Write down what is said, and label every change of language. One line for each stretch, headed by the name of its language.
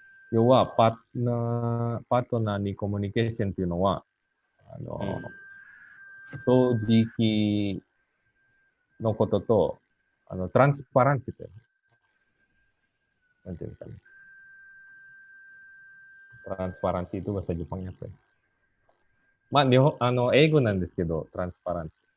Japanese: 要はパートナーにコミュニケーションというのは、正直のことと、トランスパランスという。なんていうのかな。
Indonesian: Transparansi itu bahasa Jepangnya apa ya?
Japanese: まあ、英語なんですけど、トランスパランス。